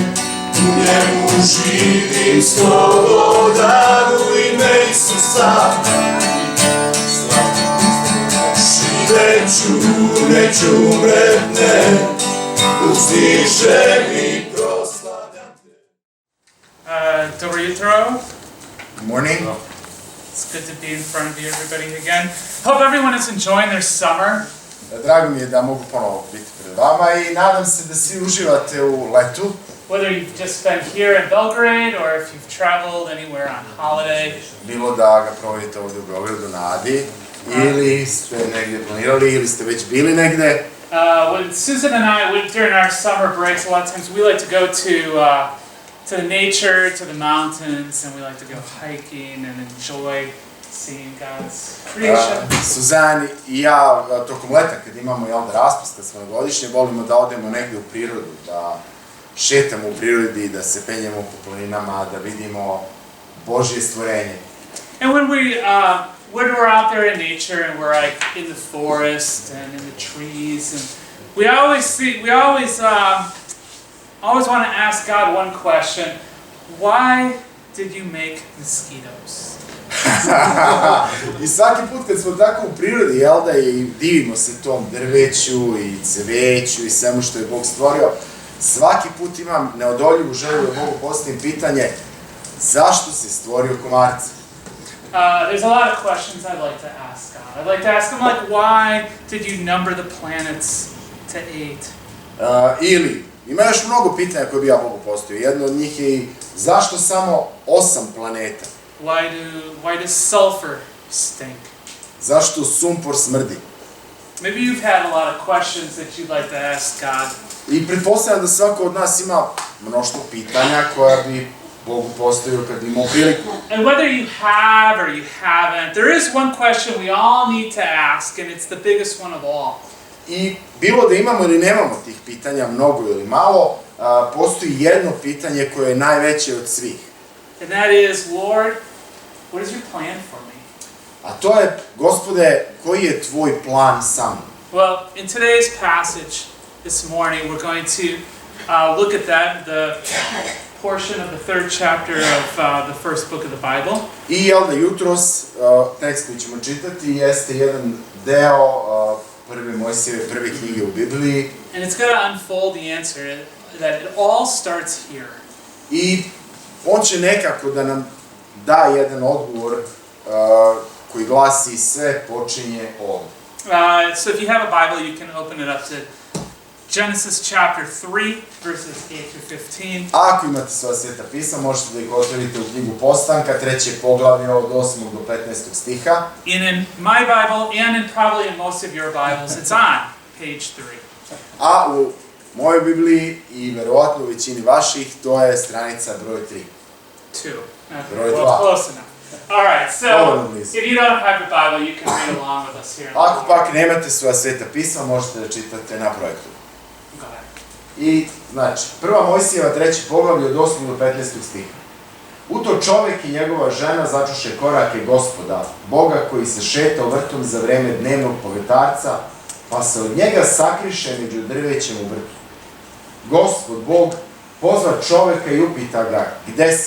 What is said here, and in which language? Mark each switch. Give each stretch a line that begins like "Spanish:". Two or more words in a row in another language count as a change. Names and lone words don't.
Serbian: U njemu živim slobodan u ime Isusa. Živeću, neću umretne, uzdišem i proslavljam te. Dobro jutro.
English: Good morning. It's good to be in front of you, everybody, again. Hope everyone is enjoying their summer.
Serbian: Drago mi je da mogu ponovo biti pred vama i nadam se da svi uživate u letu.
English: Whether you've just been here in Belgrade or if you've traveled anywhere on holiday.
Serbian: Bilo da ga provodite ovdje u Beogradu na Adi, ili ste negdje planirali, ili ste već bili negdje.
English: When Susan and I, during our summer breaks, a lot of times we like to go to the nature, to the mountains, and we like to go hiking and enjoy seeing God's creation.
Serbian: Suzan i ja tokom leta kad imamo raspust, kad smo na godišnje, volimo da odemo negdje u prirodu, da šetamo u prirodi, da se penjemo po planinama, da vidimo Božje stvorenje.
English: And when we're out there in nature and we're like in the forest and in the trees, and we always want to ask God one question: why did you make mosquitoes?
Serbian: I svaki put kad smo tako u prirodi, i divimo se tom drveću i cveću i svemu što je Bog stvorio, svaki put imam neodoljivu želju da Bogu postavim pitanje: zašto si stvorio komarce?
English: There's a lot of questions I'd like to ask God. I'd like to ask him, like, why did you number the planets to 8?
Serbian: Ili, ima još mnogo pitanja koje bi ja Bogu postavio. Jedno od njih je i zašto samo 8 planeta?
English: Why does sulfur stink?
Serbian: Zašto sumpor smrdi?
English: Maybe you've had a lot of questions that you'd like to ask God.
Serbian: I pretpostavljam da svako od nas ima mnoštvo pitanja koja bi Bogu postavio kad imamo priliku.
English: And whether you have or you haven't, there is one question we all need to ask, and it's the biggest one of all.
Serbian: I bilo da imamo ili nemamo tih pitanja, mnogo ili malo, postoji jedno pitanje koje je najveće od svih.
English: And that is, Lord, what is your plan for me?
Serbian: A to je, Gospode, koji je tvoj plan sa mnom?
English: Well, in today's passage this morning, we're going to look at that, the portion of the 3rd chapter of the first book of the Bible.
Serbian: I jutros tekst koji ćemo čitati jeste jedan deo prve Mojsijeve prve knjige u Bibliji.
English: And it's going to unfold the answer that it all starts here.
Serbian: I on će nekako da nam da jedan odgovor koji glasi: sve počinje ovdje.
English: So if you have a Bible, you can open it up to Genesis chapter 3, verses 8 through 15.
Serbian: Ako imate svoja sveta pisma, možete da ih otvorite u knjigu Postanka, 3. poglavlje od 8. do 15. stiha.
English: And in my Bible, and in probably in most of your Bibles, it's on page 3.
Serbian: A u mojoj Bibliji i verovatno u većini vaših, to je stranica broj 3. 2. Broj 2.
English: Well, close enough. All right, so if you don't have your Bible, you can read along with us here.
Serbian: Ako pak nemate svoja sveta pisma, možete da čitate na projektu.
English: Go ahead.
Serbian: I, znači, prva Mojsijeva 3. poglavlje od 8. do 15. stiha. U to čovek i njegova žena začuše korake Gospoda, Boga koji se šetao vrtom za vreme dnevnog povetarca, pa se od njega sakriše među drvećem u vrtu. Gospod, Bog, pozva čoveka i upita ga: gde si?